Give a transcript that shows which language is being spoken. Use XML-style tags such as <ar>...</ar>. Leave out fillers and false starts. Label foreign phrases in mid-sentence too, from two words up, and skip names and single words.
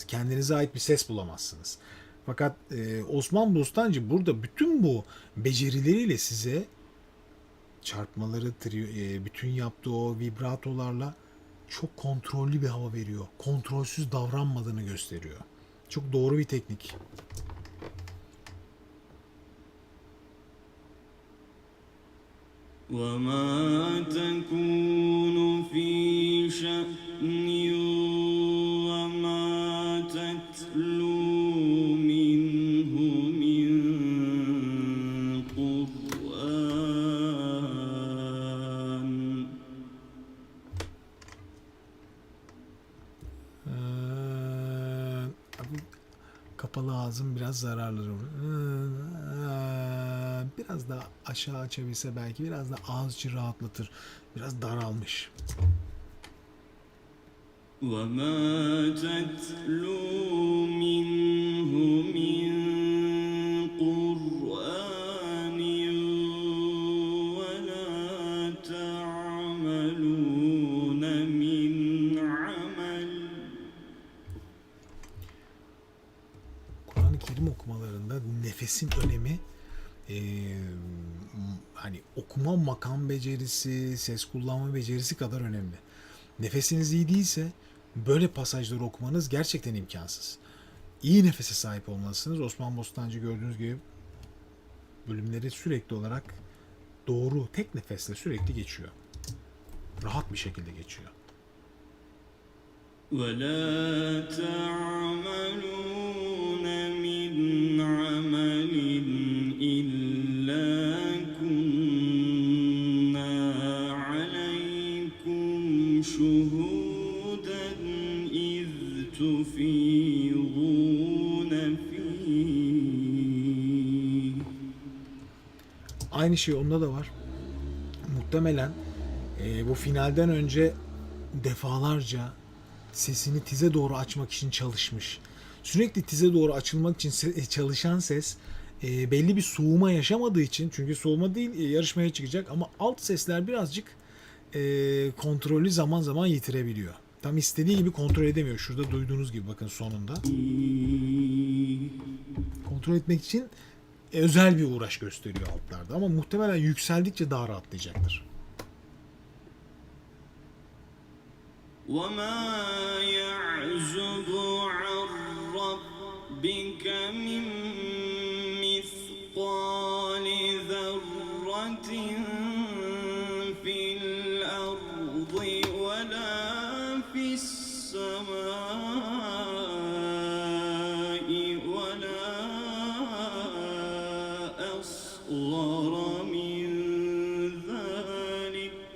<tr>Kendinize ait bir ses bulamazsınız. Fakat Osman Bostancı burada bütün bu becerileriyle size çarpmaları, bütün yaptığı o vibratolarla çok kontrollü bir hava veriyor. Kontrolsüz davranmadığını gösteriyor. Çok doğru bir teknik.</tr> <ar>وما تكون في شأن وما تتلو منه من قرآن.</ar> <tr>Kapalı ağzım biraz zararlı. Biraz daha aşağı açabilse belki biraz da ağız içi rahatlatır. Biraz daralmış.</tr> <ar>وما تتلو منه من قرآن ولا تعملون من عمل.</ar> <tr>Kur'an-ı Kerim okumalarında nefesin önemi hani okuma makam becerisi, ses kullanma becerisi kadar önemli. Nefesiniz iyi değilse böyle pasajları okumanız gerçekten imkansız. İyi nefese sahip olmalısınız. Osman Bostancı gördüğünüz gibi bölümleri sürekli olarak doğru, tek nefesle sürekli geçiyor. Rahat bir şekilde geçiyor.</tr> <ar>ولا تعملون من عمل إلا كنا عليكم شهودا إذ تفيضون فيه.</ar> <tr>Aynı şey onda da var. Muhtemelen bu finalden önce defalarca sesini tize doğru açmak için çalışmış. Sürekli tize doğru açılmak için çalışan ses belli bir soğuma yaşamadığı için, çünkü soğuma değil yarışmaya çıkacak, ama alt sesler birazcık kontrolü zaman zaman yitirebiliyor. Tam istediği gibi kontrol edemiyor. Şurada duyduğunuz gibi bakın sonunda. Kontrol etmek için özel bir uğraş gösteriyor altlarda, ama muhtemelen yükseldikçe daha rahatlayacaktır.</tr> <ar>وما يعزب عن ربك من مثقال ذرة في الأرض ولا في السماء ولا أصغر من ذلك.</ar>